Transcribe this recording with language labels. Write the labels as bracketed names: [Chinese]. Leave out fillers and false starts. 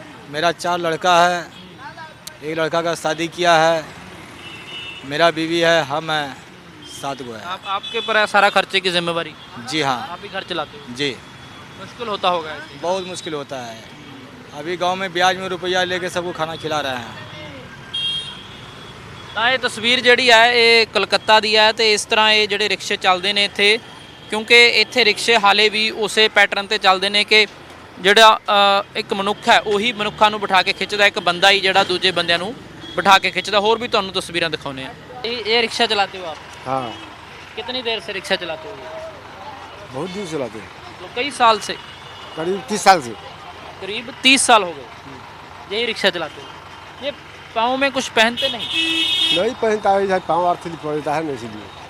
[Hindi] मेरा 4 लड़का है, एक लड़का का शादी किया है, मेरा बीवी है, हम हैं, 7 गो है। आपके पर है सारा खर्चे की जिम्मेवारी? जी हाँ। आप ही घर चलाते हो? जी। मुश्किल होता होगा ऐसे। बहुत मुश्किल होता है। अभी गांव में ब्याज में रुपया लेके सबको खाना खिला रहे हैं। [Punjabi] ਤਾਂ ਇਹ ਤਸਵੀਰ ਜਿਹੜੀ ਹੈ ਇਹ ਕਲਕੱਤਾ ਦੀ ਹੈ ਤੇ ਇਸ ਤਰ੍ਹਾਂ ਇਹ ਜਿਹੜੇ ਰਿਕਸ਼ੇ ਚੱਲਦੇ ਨੇ ਇੱਥੇ, ਕਿਉਂਕਿ ਇੱਥੇ ਰਿਕਸ਼ੇ ਹਾਲੇ ਵੀ ਉਸੇ ਪੈਟਰਨ ਤੇ ਚੱਲਦੇ ਨੇ ਕਿ ਜਿਹੜਾ ਇੱਕ ਮਨੁੱਖ ਹੈ ਉਹੀ ਮਨੁੱਖਾਂ ਨੂੰ ਬਿਠਾ ਕੇ ਖਿੱਚਦਾ, ਇੱਕ ਬੰਦਾ ਹੀ ਜਿਹੜਾ ਦੂਜੇ ਬੰਦਿਆਂ ਨੂੰ ਬਿਠਾ ਕੇ ਖਿੱਚਦਾ। ਹੋਰ ਵੀ ਤੁਹਾਨੂੰ ਤਸਵੀਰਾਂ ਦਿਖਾਉਂਦੇ ਆ। [Hindi] ਇਹ ਰਿਕਸ਼ਾ ਚਲਾते हो आप? हाँ, कितनी देर से रिक्शा चलाते हो? बहुत दिन चलाते हैं, तो कई साल से, करीब 30 साल से। करीब 30 साल हो गए यही रिक्शा चलाते हो। ये पाँव में कुछ पहनते नहीं? नहीं पहनता है, ऐसा पाँव आर्थिक पड़ता है ना, इसलिए